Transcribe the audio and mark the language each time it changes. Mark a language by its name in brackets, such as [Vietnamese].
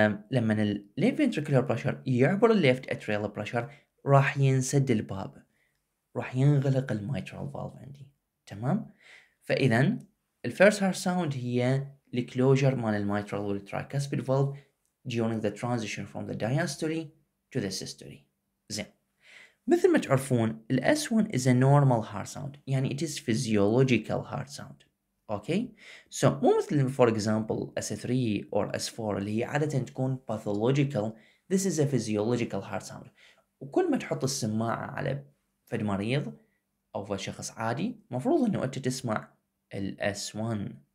[Arabic] لما الليفت فنتريكولار بريشر يعبر الليفت اتريال بريشر راح ينسد الباب، راح ينغلق الميترال فالف عندي. تمام؟ فإذا الفيرست هارت ساوند هي الكلوجر مال الميترال والترايكاسبيد فالف [English] during the transition from the diastole to the systole. [Arabic] زين. مثل ما تعرفون ال [English] S1 is a normal heart sound، [Arabic] يعني [English] it is physiological heart sound. Okay? So [Arabic] مو مثل [English] for example S3 or S4 [Arabic] اللي هي عادة تكون [English] pathological. This is a physiological heart sound. [Arabic] وكل ما تحط السماعة على فد مريض أو فد شخص عادي مفروض إنه أنت تسمع ال S1.